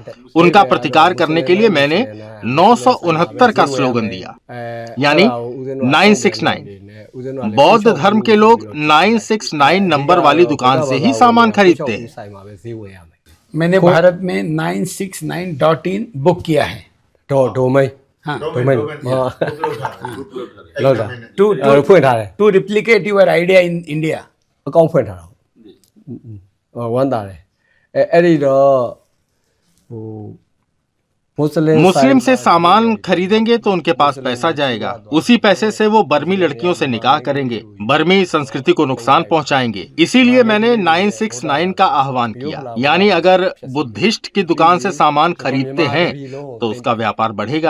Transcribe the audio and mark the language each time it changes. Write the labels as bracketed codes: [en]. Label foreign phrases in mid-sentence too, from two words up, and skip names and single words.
[hi] उनका प्रतिकार करने के लिए मैंने 969 का स्लोगन दिया, यानी 969। बौद्ध धर्म के लोग 969 नंबर वाली दुकान से ही सामान खरीदते हैं। मैंने भारत में 969.in बुक किया है। [en] To replicate your idea in India. [my] အကောင့်ဖွင့်ထားတာဟုတ်ဝမ်းသာတယ်အဲ့ဒီတော့ဟို [hi] मुस्लिम से सामान खरीदेंगे तो उनके पास पैसा जाएगा, उसी पैसे से वो बर्मी लड़कियों से निकाह करेंगे, बर्मी संस्कृति को नुकसान पहुंचाएंगे। इसीलिए मैंने 969 का आह्वान किया, यानी अगर बुद्धिस्ट की दुकान से सामान खरीदते हैं तो उसका व्यापार बढ़ेगा।